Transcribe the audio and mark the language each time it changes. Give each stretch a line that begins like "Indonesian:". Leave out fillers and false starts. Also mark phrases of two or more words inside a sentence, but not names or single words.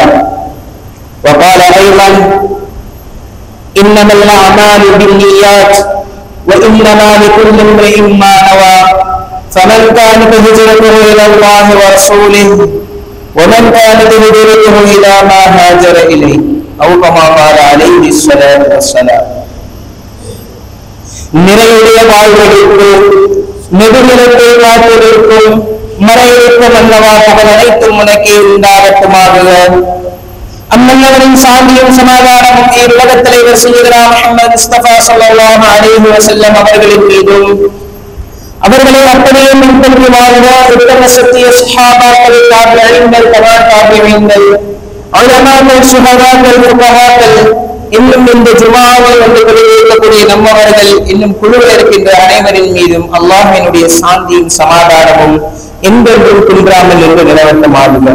Arabic: وقال أيضا إنما الأعمال بالنيات وإنما لكل امرئ ما نوى. فمن كانت هجرته إلى الله ورسوله ومن كانت هجرته إلى ما هاجر إليه أو كما قال عليه الصلاة والسلام.
Tamil: நிறையுடைய வாழ்வெடுக்கும் நெடுநிலத்தை காத்திருக்கும் மறையிருக்கும் அல்லவா புகழ் அனைத்தும் உனக்கே உண்டாகட்டுமாக. அம்மன்னவரின் சாந்தியும் சமாதானமும் உலக தலைவர் சையதுனா முஹம்மது முஸ்தபா
Arabic: صلى الله عليه وسلم
Tamil: அவர்களின் மீதும் அவர்களை அப்படியே பின்பற்றி வாழ்ந்த உத்தம சத்திய ஸஹாபாக்கள் தாபிஈன்கள் தபா தாபிஈன்கள் உலமாக்கள் சுஹதாக்கள் ஃபுகஹாக்கள் இன்னும் இந்த ஜுமாவை வந்து கொண்டிருக்கக்கூடிய நம்மவர்கள் இன்னும் குழுவில் இருக்கின்ற அனைவரின் மீதும் அல்லாஹ்வினுடைய சாந்தியும் சமாதானமும் என்றென்றும் குன்றாமல் என்று நிலவட்டமாகுக.